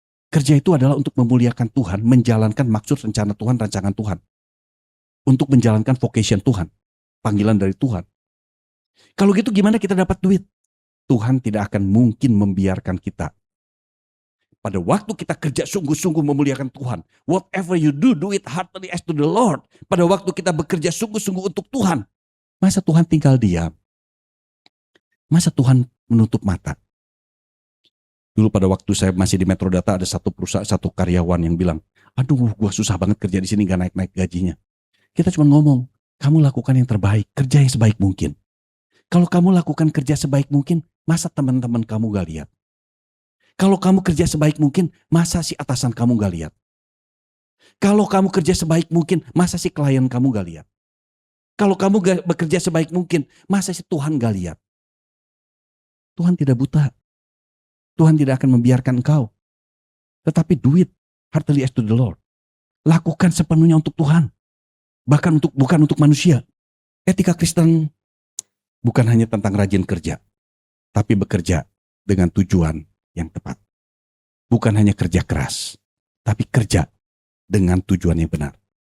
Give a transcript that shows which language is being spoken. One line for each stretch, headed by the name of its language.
Indonesian: Kerja itu adalah untuk memuliakan Tuhan, menjalankan maksud rencana Tuhan, rancangan Tuhan. Untuk menjalankan vocation Tuhan, panggilan dari Tuhan. Kalau gitu gimana kita dapat duit? Tuhan tidak akan mungkin membiarkan kita. Pada waktu kita kerja sungguh-sungguh memuliakan Tuhan.
English: Whatever you do, do it heartily as to the Lord.
Indonesian: Pada waktu kita bekerja sungguh-sungguh untuk Tuhan. Masa Tuhan tinggal diam? Masa Tuhan menutup mata? Dulu pada waktu saya masih di Metrodata ada satu perusahaan, satu karyawan yang bilang, aduh gua susah banget kerja di sini gak naik-naik gajinya. Kita cuma ngomong, kamu lakukan yang terbaik, kerja yang sebaik mungkin. Kalau kamu lakukan kerja sebaik mungkin, masa teman-teman kamu gak lihat? Kalau kamu kerja sebaik mungkin, masa si atasan kamu gak lihat? Kalau kamu kerja sebaik mungkin, masa si klien kamu gak lihat? Kalau kamu bekerja sebaik mungkin, masa si Tuhan gak lihat? Tuhan tidak buta. Tuhan tidak akan membiarkan engkau. Tetapi
English: do it heartily as to the Lord.
Indonesian: Lakukan sepenuhnya untuk Tuhan. Bahkan bukan untuk manusia. Etika Kristen bukan hanya tentang rajin kerja, tapi bekerja dengan tujuan yang tepat. Bukan hanya kerja keras, tapi kerja dengan tujuan yang benar.